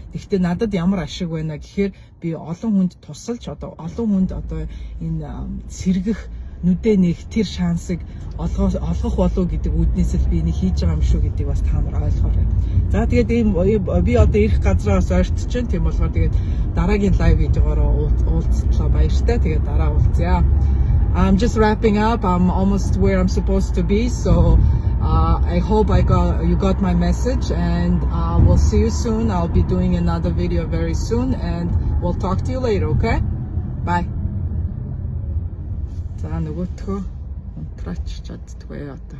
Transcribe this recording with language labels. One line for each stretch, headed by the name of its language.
Mongolian: Гэхдээ надад ямар ашиг байна гэхээр би олон хүнд тусалж одоо олон хүнд одоо энэ сэргэх нүдэ нэг тэр шансыг олгох болов гэдэг үүднээс л би энийг хийж байгаа юм шүү гэдгийг бас та нар ойлгоорой. За тэгээд би одоо ирэх газраас ойртож байна. Тийм болохоор тэгээд дараагийн лайв видеогоор уулзтлаа баяртай. Тэгээд дараа уулзъя.
English: I'm just wrapping up. I'm almost where I'm supposed to be. So I hope you got my message, and we'll see you soon. I'll be doing another video very soon, and we'll talk to you later, okay? Bye.
Mongolian: За нөгөөтгөө унтраач чаддгүй одоо.